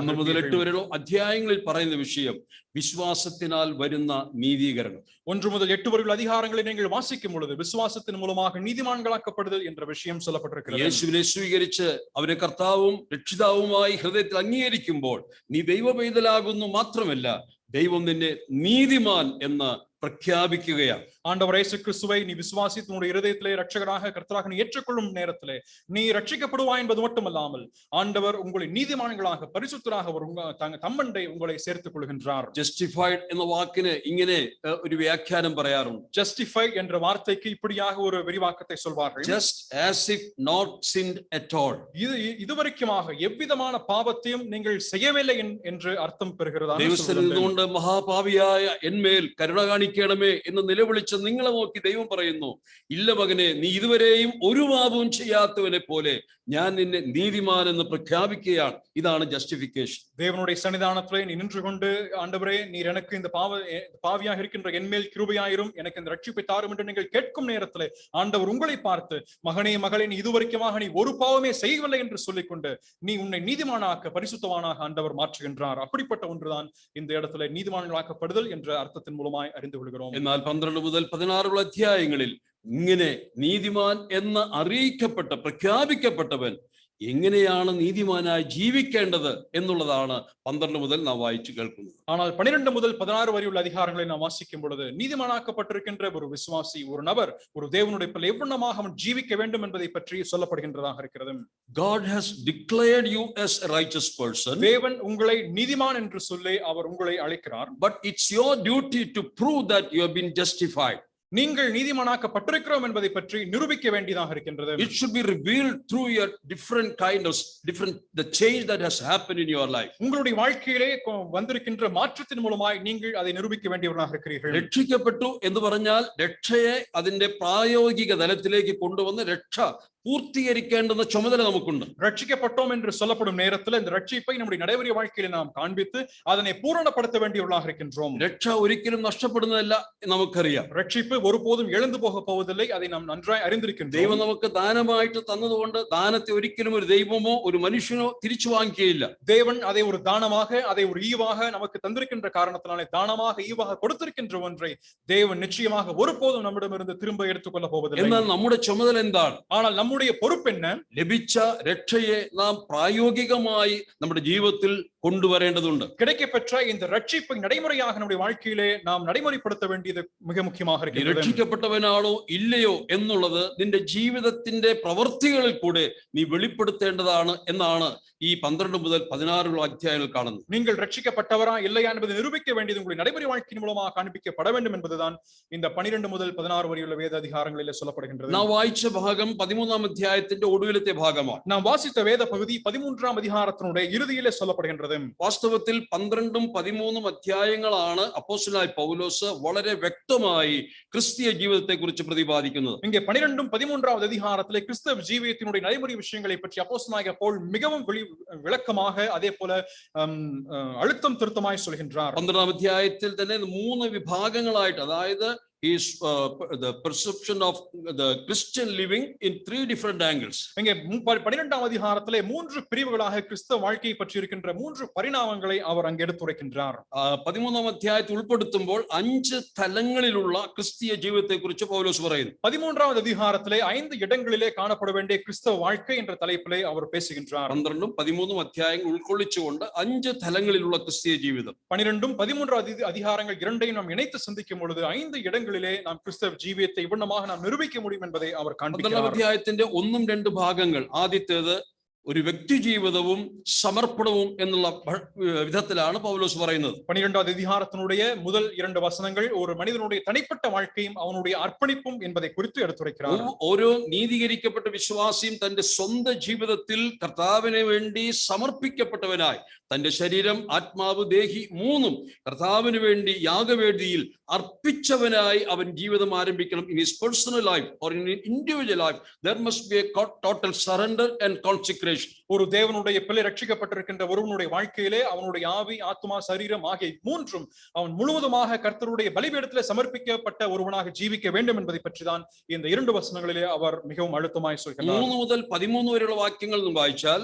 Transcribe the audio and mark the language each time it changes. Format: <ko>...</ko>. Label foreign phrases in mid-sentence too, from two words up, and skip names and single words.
<ml>1 മുതൽ 8 വരെയുള്ള അധ്യായങ്ങളിൽ പറയുന്ന വിഷയം വിശ്വാസത്തിനാൽ വരുന്ന നീതീകരണം.</ml> <ta>1 முதல் 8 வரையுள்ள அதிகாரங்களை நீங்கள் வாசிக்கும் பொழுது விசுவாசத்தின் மூலமாக நீதிமான்களாக்கப்படுதல் என்ற விஷயம் சொல்லப்பட்டிருக்கிறது.</ta> <ml>യേശുവിനെ സ്വീകരിച്ച് അവനെ കർത്താവും രക്ഷിതാവുമായി ഹൃദയത്തിൽ അംഗീകരിക്കുമ്പോൾ നീ ദൈവപൈതലാകുന്നു മാത്രമല്ല, ദൈവം നിന്നെ നീതിമാൻ എന്ന് பிரக்யாபிക്കുകയാണ്.</ml> <ta>ஆண்டவர் இயேசு கிறிஸ்துவை நீ விசுவாசித்து உன்னுடைய இதயத்திலே இரட்சகராக கர்த்தராக நீ ஏற்றுக்கொள்ளும் நேரத்திலே நீ ரட்சிக்கப்படுவாய் என்பது மட்டுமல்லாமல் ஆண்டவர் உங்களை நீதிமான்களாக பரிசுத்தராக தம்மண்டை உங்களை சேர்த்துக் கொள்கின்றார்.</ta> <ml>ஜஸ்டிஃபைட் என்ற வாக்கிന് இങ്ങനെ ஒரு வியாக்கியானம் പറയാറുണ്ട്.</ml> <ta>ஜஸ்டிஃபைட் என்ற வார்த்தைக்கு இப்படியாக ஒரு விரிவாக்கத்தை சொல்வார்கள்.</ta> <en>just as if not sinned at all.</en> <ta>இதுவரைக்குமாக எவ்விதமான பாவத்தையும் நீங்கள் செய்யவில்லை என்று அர்த்தம் பெறுகிறதா?</ta> <ml>ദൈവസന്നിധിയിൽ നിന്നുകൊണ്ട് മഹാപാപിയായ എന്മേൽ കരുണ സഹായിക്കണമേ എന്ന് നിലവിളിച്ച് നിങ്ങളെ നോക്കി ദൈവം പറയുന്നു, ഇല്ല മകനെ, നീ ഇതുവരെയും ഒരു പാപവും ചെയ്യാത്തവനെ പോലെ ഞാൻ നിന്നെ നീതിമാൻ എന്ന് പ്രഖ്യാപിക്കുകയാണ്. ഇതാണ് ജസ്റ്റിഫിക്കേഷൻ.</ml> <ta>தேவனுடைய சன்னிதானத்திலே நீ நின்று கொண்டு, ஆண்டவரே நீர் எனக்கு இந்த பாவியாக இருக்கின்ற என்மேல் கிருபையாயிரும், எனக்கு இந்த ரட்சிப்பை தாரும் என்று நீங்கள் கேட்கும் நேரத்திலே ஆண்டவர் உங்களை பார்த்து, மகனே மகளே, நீ இதுவரைக்குமாக நீ ஒரு பாவமே செய்யவில்லை என்று சொல்லிக்கொண்டு நீ உன்னை நீதிமானாக்க பரிசுத்தவானாக ஆண்டவர் மாற்றுகின்றார். அப்படிப்பட்ட ஒன்றுதான் இந்த இடத்துல நீதிமான்களாக்கப்படுதல் என்ற அர்த்தத்தின் மூலமாய் அறிந்து கொள்கிறோம்.</ta> <ml>എന്നാൽ 12 മുതൽ 16 അധ്യായങ്ങളിൽ ഇങ്ങനെ നീതിമാൻ എന്ന് അറിയിക്കപ്പെട്ട പ്രഖ്യാപിക്കപ്പെട്ടവൻ എങ്ങനെയാണ് നീതിമാനായി ജീവിക്കേണ്ടത് എന്നുള്ളതാണ് 12 മുതൽ നാം വായിച്ചു കേൾക്കുന്നത്.</ml> <ta>ஆனால் 12 முதல் 16 வரை உள்ள அதிகாரங்களை நாம் வாசிக்கும் பொழுது நீதிமானாக்கப்பட்டிருக்கின்ற ஒரு விசுவாசி, ஒரு நபர், ஒரு தேவனுடைய பிள்ளை எவ்வளமாக அவன் ஜீவிக்க வேண்டும் என்பதை பற்றி சொல்லப்படுகின்றதாக இருக்கிறது.</ta> <en>God has declared you as a righteous person.</en> <ta>தேவன் உங்களை நீதிமான் என்று சொல்லி அவர் உங்களை அழைக்கிறார்.</ta> <en>But it's your duty to prove that you have been justified.</en> <ta>நீங்கள் நீதிமானாக்கப்பட்டிருக்கிறோம் என்பதை பற்றி நிரூபிக்க வேண்டியதாக இருக்கின்றது.</ta> <en>It should be revealed through your different the change that has happened in your life.</en> <ta>உங்களுடைய வாழ்க்கையிலே வந்திருக்கின்ற மாற்றத்தின் மூலமாய் நீங்கள் அதை நிரூபிக்க வேண்டியவர்களாக இருக்கிறீர்கள்.</ta> <ml>രക്ഷിക്കപ്പെട്ടു എന്ന് പറഞ്ഞാൽ രക്ഷയെ അതിന്റെ പ്രായോഗിക തലത്തിലേക്ക് കൊണ്ടുവന്ന് രക്ഷ പൂർത്തീകരിക്കേണ്ടുന്ന ചുമതല നമുക്കുണ്ട്.</ml> <ta>ரட்சிக்கப்பட்டோம் என்று சொல்லப்படும் நேரத்தில் இந்த ரட்சிப்பை நம்முடைய நடைமுறை வாழ்க்கையில நாம் காண்பித்து அதனை பூரணப்படுத்த வேண்டியவர்களாக இருக்கின்றோம்.</ta> <ml>രക്ഷ ഒരിക്കലും നഷ്ടപ്പെടുന്നതല്ല നമുക്കറിയാം.</ml> <ta>ரட்சிப்பு ஒருபோதும் இழந்து போக போவதில்லை, அதை நாம் நன்றாய் அறிந்திருக்கின்றோம்.</ta> <ml>ദൈവം നമുക്ക് ദാനമായിട്ട് തന്നതുകൊണ്ട് ദാനത്തെ ഒരിക്കലും ഒരു ദൈവമോ ഒരു മനുഷ്യനോ തിരിച്ചു വാങ്ങിക്കുകയില്ല.</ml> <ta>தேவன் அதை ஒரு தானமாக, அதை ஒரு ஈவாக நமக்கு தந்திருக்கின்ற காரணத்தினாலே, தானமாக ஈவாக கொடுத்திருக்கின்ற ஒன்றை தேவன் நிச்சயமாக ஒருபோதும் நம்மிடமிருந்து திரும்ப எடுத்துக்கொள்ள போவதில்லை.</ta> <ml>എന്നാൽ നമ്മുടെ ചുമതല എന്താണ്?</ml> <ta>ஆனால் நம்முடைய பொறுப்பு என்ன?</ta> <ml>ലഭിച്ച രക്ഷയെ നാം പ്രായോഗികമായി നമ്മുടെ ജീവിതത്തിൽ கொண்டுவரேண்டதுண்டு.</ml> <ta>கிடைக்கப்பெற்ற இந்த ரட்சிப்பை நடைமுறையாக நம்முடைய வாழ்க்கையிலே நாம் நடைமுறைப்படுத்த வேண்டியது மிக முக்கியமாக இருக்கிறது.</ta> <ml>രക്ഷിക്കപ്പെട്ടവനാണോ ഇല്ലയോ എന്നുള്ളത് നിന്റെ ജീവിതത്തിന്റെ പ്രവൃത്തികളിൽ കൂടെ നീ വെളിപ്പെടുത്തേണ്ടതാണ് എന്നാണ് ഈ 12 മുതൽ 16 അധ്യായങ്ങൾ കാണുന്നത്.</ml> <ta>நீங்கள் ரட்சிக்கப்பட்டவரா இல்லையா என்பதை நிரூபிக்க வேண்டியது உங்களுடைய நடைமுறை வாழ்க்கையின் மூலமாக காண்பிக்கப்பட வேண்டும் என்பதுதான் இந்த 12 முதல் 16 வரையுள்ள வேத அதிகாரங்களிலே சொல்லப்படுகின்றது.</ta> <ml>നാം വായിച്ച ഭാഗം 13 അധ്യായത്തിന്റെ ഒടുവിലത്തെ ഭാഗമാണ്.</ml> <ta>நாம் வாசித்த வேத பகுதி 13 அதிகாரத்தினுடைய இறுதியிலே சொல்லப்படுகின்றது.</ta> <ml>വാസ്തവത്തിൽ 12 13 അധ്യായങ്ങളാണ് അപ്പോസ്തലനായ പൗലോസ് വളരെ വ്യക്തമായി ക്രിസ്തീയ ജീവിതത്തെ കുറിച്ച് പ്രതിപാദിക്കുന്നത്.</ml> <ta>இங்கே 12 13 அதிகாரத்திலே கிறிஸ்தவ ஜீவியத்தினுடைய நடைமுறை விஷயங்களை பற்றி அப்போஸ்தலனாகிய பவுல் மிகவும் விளக்கமாக, அதே போல அழுத்தம் திருத்தமாய் சொல்கின்றார்.</ta> <ml>12 അധ്യായത്തിൽ തന്നെ 3 വിഭാഗങ്ങളായിട്ട്, അതായത്</ml> <en>is the perception of the Christian living in 3 different angles.</en> <ta>இங்கே 12ஆம் அதிகாரத்திலே 3 பிரிவுகளாக கிறிஸ்தவ வாழ்க்கையை பற்றி இருக்கின்ற 3 பரிணாமங்களை அவர் அங்கே எடுத்துரைக்கின்றார்.</ta> <ml>13ஆம் അധ്യായത്തിൽ ഉൾപ്പെടുത്തുമ്പോൾ 5 തലങ്ങളിലുള്ള ക്രിസ്തീയ ജീവിതത്തെക്കുറിച്ച് പൗലോസ് പറയുന്നു.</ml> <ta>13வது அதிகாரத்திலே 5 இடங்களிலே காணப்பட வேண்டிய கிறிஸ்தவ வாழ்க்கை என்ற தலைப்பிலே அவர் பேசுகின்றார்.</ta> <ml>12 13 അധ്യായങ്ങൾ ഉൾക്കൊള്ളിച്ചുകൊണ്ട് 5 തലങ്ങളിലുള്ള ക്രിസ്തീയ ജീവിതം.</ml> <ta>12 13 அதிகாரங்கள் இரண்டையும் நாம் இணைத்து சிந்திக்கும் பொழுது 5 இடங்களிலே நாம் கிறிஸ்தவ ஜீவியத்தை இவ்வண்ணமாக நாம் நிரூபிக்க முடியும் என்பதை அவர் காண்பிக்கிறார்.</ta> <ml>12 അധ്യായത്തിന്റെ 1 2 ഭാഗങ്ങൾ, ആദ്യത്തേത് ഒരു വ്യക്തി ജീവിതവും സമർപ്പണവും എന്നുള്ള വിധത്തിലാണ് പൗലോസ് പറയുന്നത്.</ml> <ta>12வது அதிகாரத்தினுடைய முதல் 2 வசனங்கள் ஒரு மனிதனுடைய தனிப்பட்ட வாழ்க்கையும் அவனுடைய அர்ப்பணிப்பும் என்பதை குறித்து எடுத்துரைக்கிறார்.</ta> <ml>ഓരോ നീതീകരിക്കപ്പെട്ട വിശ്വാസിയും തന്റെ സ്വന്തം ജീവിതത്തിൽ കർത്താവിന് വേണ്ടി സമർപ്പിക്കപ്പെട്ടവനായി തന്റെ ശരീരം, ആത്മാവ്, ദേഹി മൂന്നും കർത്താവിന് വേണ്ടി യാഗവേദിയിൽ അർപ്പിച്ചവനായി അവൻ ജീവിതം ആരംഭിക്കണം.</ml> <en>in his personal life or in individual life there must be a total surrender and consecration.</en> <ta>ஒரு தேவனுடைய பிள்ளை ரட்சிக்கப்பட்டிருக்கின்ற ஒருவனுடைய வாழ்க்கையிலே அவனுடைய ஆவி, ஆத்மா, சரீரம் ஆகிய மூன்றும் அவன் முழுவதுமாக கர்த்தருடைய பலிபீடத்திலே சமர்ப்பிக்கப்பட்ட ஒருவனாக ஜீவிக்க வேண்டும் என்பதை பற்றிதான் இந்த 2 வசனங்களிலே அவர் மிகவும் அழுத்தமாய் சொல்கிறார்.</ta> <ml>3 മുതൽ 13 വരെയുള്ള വാക്യങ്ങൾ വായിച്ചാൽ,</ml>